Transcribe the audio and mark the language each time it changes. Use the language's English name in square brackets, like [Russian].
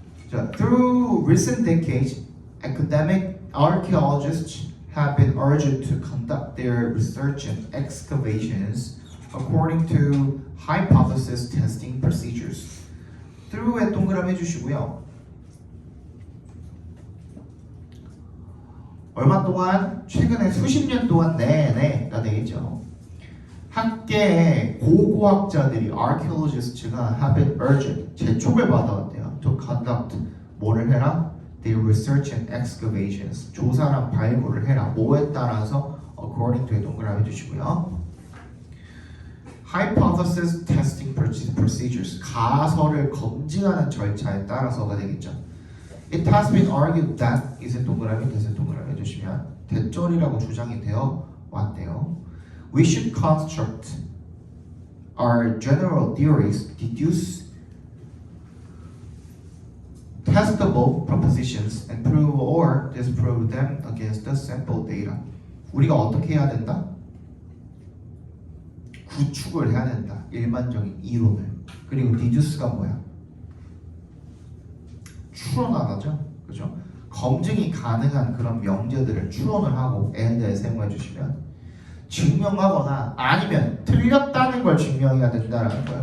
[English] 자, through recent decades, academic archaeologists have been urged to conduct their research and excavations according to hypothesis testing procedures. [Korean] through에 동그라미 해주시고요. 얼마 동안? 최근에 수십 년 동안 내내가 되겠죠. 학계의 고고학자들이 archaeologist가 [English] have been urged [Korean] 재촉을 받아왔대요. [English] to conduct [Korean] 뭐를 해라? [English] their research and excavations [Korean] 조사랑 발굴을 해라. 뭐에 따라서 according to에 동그라미 주시고요. [English] hypothesis testing procedures [Korean] 가설을 검증하는 절차에 따라서가 되겠죠. [English] It has been argued that [Korean] 이제 동그라미 대세 동그라미 해주시면 대절이라고 주장이 되어 왔대요. [English] We should construct our general theories, deduce testable propositions, and prove or disprove them against the sample data. [Korean] 우리가 어떻게 해야 된다? 구축을 해야 된다. 일반적인 이론을. 그리고 deduce가 뭐야? 추론하다죠. 그죠? 검증이 가능한 그런 명제들을 추론을 하고 and에 사용해 주시면 증명하거나 아니면 틀렸다는 걸 증명해야 된다는 거야.